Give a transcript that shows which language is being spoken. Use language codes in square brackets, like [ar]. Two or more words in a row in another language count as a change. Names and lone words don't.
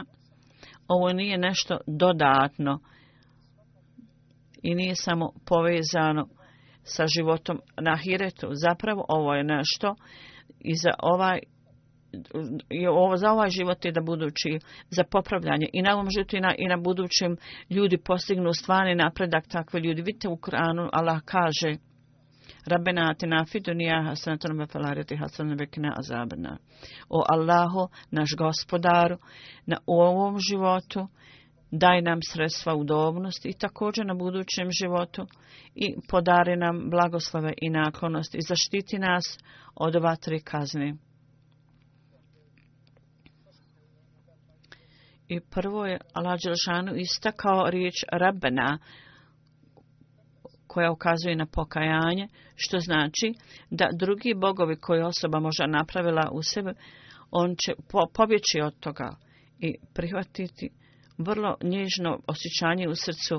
[bs] Ovo nije nešto dodatno i nije samo povezano sa životom na ahiretu. Zapravo ovo je nešto i za ovaj život je da budući za popravljanje i na ovom životu i na budućem ljudi postignu stvarni napredak. Takve ljudi, vidite u Kur'anu Allah kaže [ar] ربنا آتنا في الدنيا حسنة وفي الآخرة حسنة وقنا عذاب النار. [bs] O Allahu, naš gospodaru, u ovom životu daj nam sredstva udobnosti i također na budućem životu i podari nam blagoslove i naklonost i zaštiti nas od vatri kazni. I prvo je Allah dželešanu istakao riječ Rabbena koja ukazuje na pokajanje, što znači da drugi bogovi koje osoba možda napravila u sebi, on će pobjeći od toga i prihvatiti vrlo nježno osjećanje u srcu.